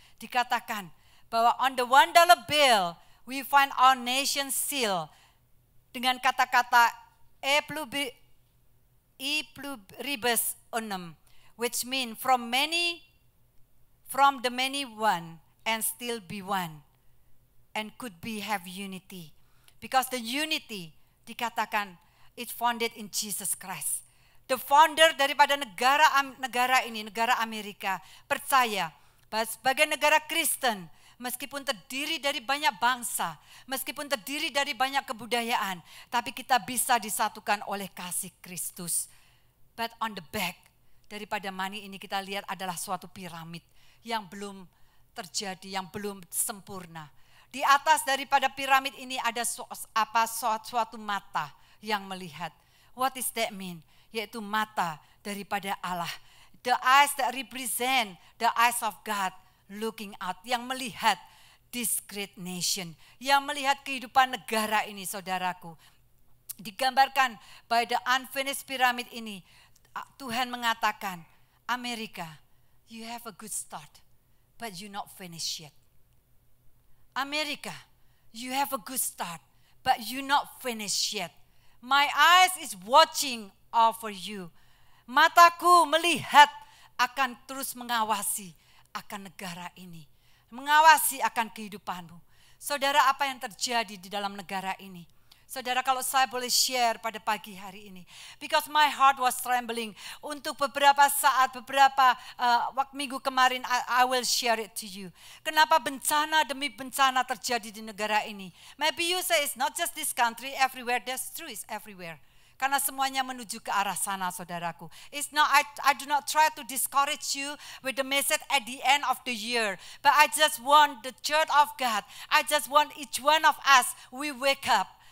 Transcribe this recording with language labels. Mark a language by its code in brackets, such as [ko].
[id] Dikatakan bahwa [en] on the $1 bill we find our nation seal [id] dengan kata-kata [la] e pluribus unum, [en] which mean from the many one and still be one and could be have unity, because the unity [id] dikatakan [en] it's founded in Jesus Christ. The founder [id] daripada negara ini, negara Amerika, percaya bahwa sebagai negara Kristen, meskipun terdiri dari banyak bangsa, meskipun terdiri dari banyak kebudayaan, tapi kita bisa disatukan oleh kasih Kristus. [en] But on the back [id] daripada [en] money [id] ini kita lihat adalah suatu piramid yang belum terjadi, yang belum sempurna. Di atas daripada piramid ini ada suatu mata yang melihat. [en] What is that mean? [id] Yaitu mata daripada Allah. [en] The eyes that represent the eyes of God looking out, [id] yang melihat [en] this great nation, [id] yang melihat kehidupan negara ini, saudaraku. Digambarkan [en] by the unfinished pyramid [id] ini, Tuhan mengatakan, [en] Amerika, you have a good start, but you not finished yet. Amerika, you have a good start, but you not finished yet. My eyes is watching over you. [id] Mataku melihat akan terus mengawasi akan negara ini. Mengawasi akan kehidupanmu. Saudara, apa yang terjadi di dalam negara ini? Saudara, kalau saya boleh share pada pagi hari ini. [en] Because my heart was trembling. [id] Untuk beberapa saat, beberapa minggu kemarin, [en] I will share it to you. [id] Kenapa bencana demi bencana terjadi di negara ini? [en] Maybe you say it's not just this country, everywhere. That's true, it's everywhere. [id] Karena semuanya menuju ke arah sana, saudaraku. [en] It's not, I do not try to discourage you with the message at the end of the year. But I just want the church of God. I just want each one of us, we wake up.